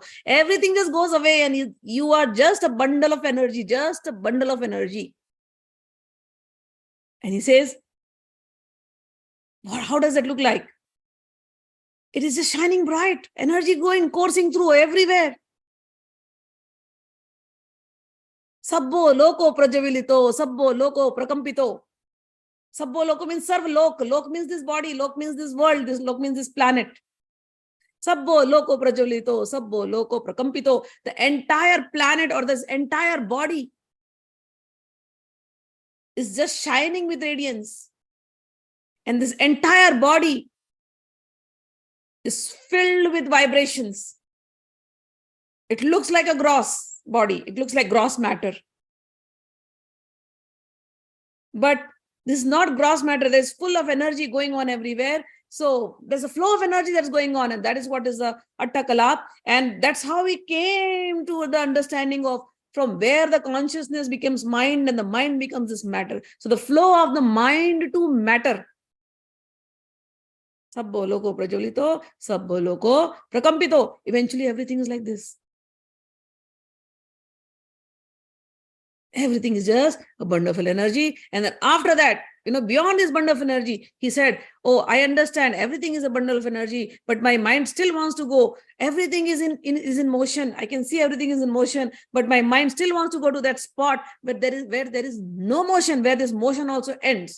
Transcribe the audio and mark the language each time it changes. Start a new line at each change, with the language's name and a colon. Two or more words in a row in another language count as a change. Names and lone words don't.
English: Everything just goes away, and you are just a bundle of energy, And he says, how does that look like? It is just shining bright, energy going, coursing through everywhere.
Pali: Sabbo loko prajavilito, sabbo loko prakampito. Sabbo loko
English: means
Sanskrit: sarv lok.
English: Lok means this body, lok means this world, this lok means this planet.
Pali: Sabbo loko prajavilito, sabbo loko prakampito.
English: The entire planet or this entire body is just shining with radiance. And this entire body is filled with vibrations. It looks like a gross body. It looks like gross matter. But this is not gross matter. There's full of energy going on everywhere. So there's a flow of energy that's going on, and that is what is the Athakalap. And that's how we came to the understanding of from where the consciousness becomes mind and the mind becomes this matter. So the flow of the mind to matter.
Pali: Sabbo loko prajolito, sabbo loko prakampito.
English: Eventually everything is like this. Everything is just a bundle of energy. And then after that, beyond this bundle of energy, he said, oh, I understand everything is a bundle of energy, but my mind still wants to go. Everything is in motion. I can see everything is in motion, but my mind still wants to go to that spot where there is no motion, where this motion also ends.